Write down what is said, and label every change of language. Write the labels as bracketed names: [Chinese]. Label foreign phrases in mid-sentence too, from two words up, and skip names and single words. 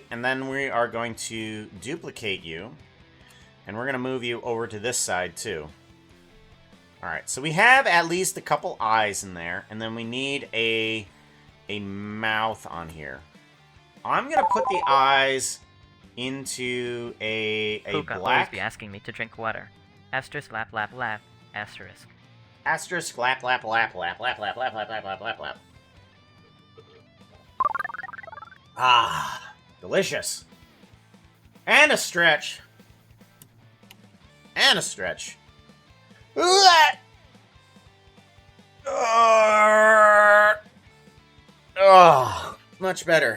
[English] And then we are going to duplicate you. And we're going to move you over to this side too. Alright, so we have at least a couple eyes in there. And then we need a mouth on here. I'm going to put the eyes into a Puka always black... be asking me to drink water. Asterisk lap lap lap. Asterisk. Asterisk lap lap lap lap lap lap lap lap lap lap lap lap. Ah, delicious. And a stretch. And a stretch. Oh, much better.